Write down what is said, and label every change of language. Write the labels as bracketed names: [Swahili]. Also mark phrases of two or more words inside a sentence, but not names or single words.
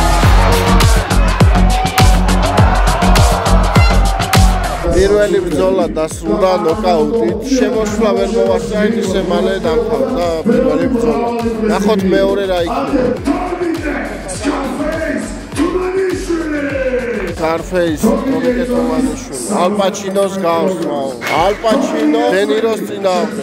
[Georgian] პირველი ბრძოლა გადასრულა ნოკაუტით. შემოსვლა ვერ მოვასწრეთ, ისე მალე დამთავრდა პირველი ბრძოლა. ნახოთ მეორე რა იქნება. Scarface, Tonique Tomanisvili. Al Pacino's gავს, Al Pacino, De Niro's წინააღმდეგ.